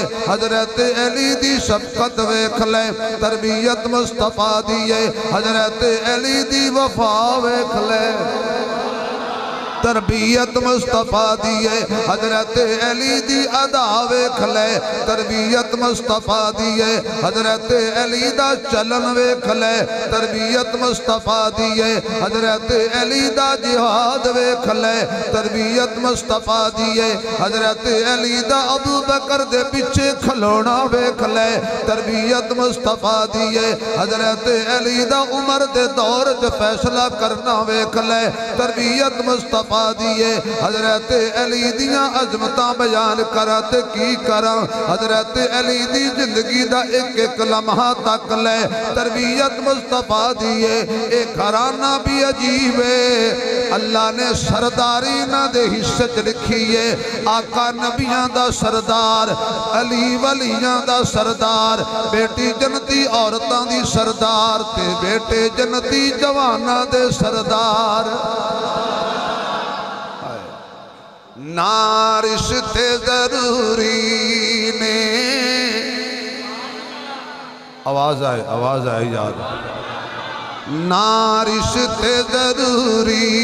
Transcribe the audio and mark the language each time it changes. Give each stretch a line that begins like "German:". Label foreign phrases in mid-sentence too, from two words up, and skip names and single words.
Punjabi: حضرت علی دی شفقت ویکھ لے, تربیت مصطفیٰ دیئے. حضرت علی دی وفا ویکھ لے, تربیت مصطفیٰ دیئے حضرت علی دی ادا ویکھ لے تربیت مصطفیٰ دیئے حضرت علی دا چلن ویکھ لے تربیت مصطفیٰ دیئے حضرت علی دا جہاد ویکھ لے تربیت مصطفیٰ دیئے حضرت علی دا ابو بکر دے پیچھے کھلونا ویکھ لے تربیت مصطفیٰ دیئے حضرت علی دا عمر دے دور دے فیصلہ کرنا ویکھ لے تربیت مصطفیٰ دیئے حضرت علی دیاں عظمتاں بیان کرت کی کرا حضرت علی دی زندگی دا ایک ایک لمحہ تک لے تربیت مصطفیٰ دیئے ایک گھرانہ بھی عجیب ہے اللہ نے سرداری نہ دے حصت لکھیے آقا نبیاں دا سردار علی ولیاں دا سردار بیٹی جنتی عورتاں دی سردار تے بیٹے جنتی جوانہ دے سردار نہ رشتے ضروری نے آواز آئے یاد نہ رشتے ضروری